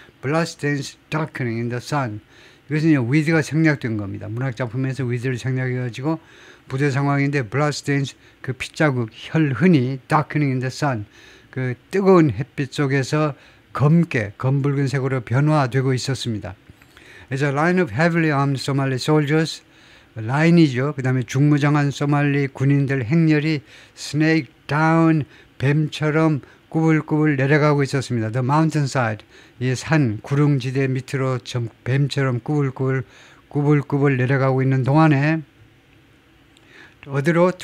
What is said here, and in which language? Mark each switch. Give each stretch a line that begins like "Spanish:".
English: Blood stains darkening in the sun.
Korean: 이것은 위드가 생략된 겁니다. 문학작품에서 위드를 생략해가지고 부대 상황인데
English: blood stains
Korean: 그 핏자국 혈흔이
English: darkening in the sun
Korean: 그 뜨거운 햇빛 속에서 검붉은색으로 변화되고 있었습니다.
English: As a line of heavily armed Somali soldiers,
Korean: 라인이죠. 그 다음에 중무장한 소말리 군인들 행렬이
English: snake down
Korean: 뱀처럼 꾸불꾸불 내려가고 있었습니다.
English: The mountainside,
Korean: 이 산 구릉지대 밑으로 뱀처럼 꾸불꾸불 내려가고 있는 동안에 어디로?